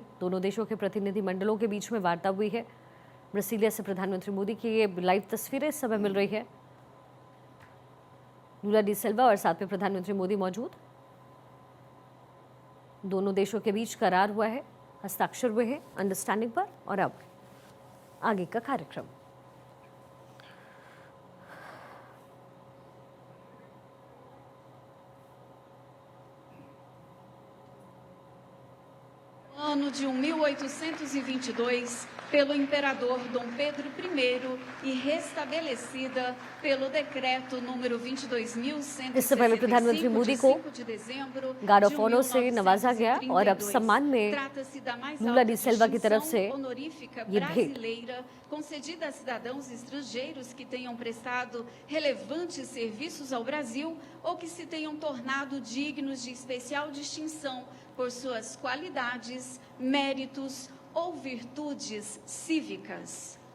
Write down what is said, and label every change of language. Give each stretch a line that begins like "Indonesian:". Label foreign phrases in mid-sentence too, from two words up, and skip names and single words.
Hindi: दोनों देशों के प्रतिनिधि मंडलों के बीच में वार्ता हुई है। ब्राजीलिया से प्रधानमंत्री मोदी की ये लाइव तस्वीरें इस समय मिल रही है। लूला डी सिल्वा और साथ में प्रधानमंत्री मोदी मौजूद। दोनों देशों के बीच करार हुआ है, हस्ताक्षर हुए हैं अंडरस्टैंडिंग पर, और अब आगे का कार्यक्रम।
Portuguese: Ano de 1822, pelo imperador Dom Pedro I e restabelecida pelo decreto número 22.165
Hindi: इससे पहले प्रधानमंत्री मोदी को
Portuguese: de dezembro
Hindi: गार्ड ऑफ ऑनर से नवाजा गया और अब सम्मान में
Portuguese: Trata-se da mais
Hindi: लूला
Portuguese: alta
Hindi: डी सिल्वा की तरफ से
Portuguese: distinção honorífica
Hindi: ये भेंट।
Portuguese: brasileira concedida a cidadãos estrangeiros que tenham prestado relevantes serviços ao Brasil ou que se tenham tornado dignos de especial distinção por suas qualidades, méritos ou virtudes cívicas.